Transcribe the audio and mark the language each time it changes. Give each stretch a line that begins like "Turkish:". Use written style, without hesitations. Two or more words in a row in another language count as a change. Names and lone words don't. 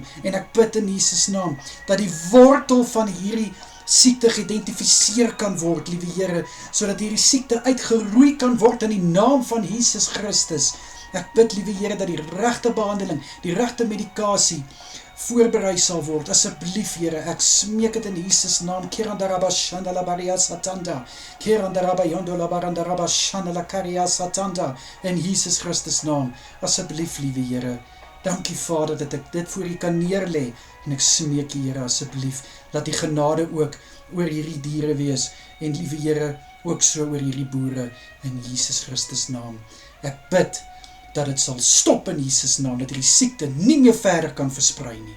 Afrikaans: En ek bid in Jesus naam dat die wortel van hierdie siekte geïdentifiseer kan word, liewe Here, sodat hierdie siekte uitgeroei kan word in die naam van Jesus Christus. Ek bid, liewe Here, dat die regte behandeling, die regte medikasie voorberei sal word. Asseblief, Here, ek smeek dit in Jesus naam. Kerandaraba shandala baria satanda. Kerandaraba yondola barandaraba shandala karia satanda. In Jesus Christus naam. Asseblief, liewe Here. Dankie, Vader, dat ek dit voor U kan neerlê. En ek smeek U, Here, asseblief, dat die genade ook oor hierdie diere wees. En liewe Here, ook so oor hierdie boere. In Jesus Christus naam. Ek bid dat dit sal stop in Jesus naam, dat die siekte nie meer verder kan versprei nie.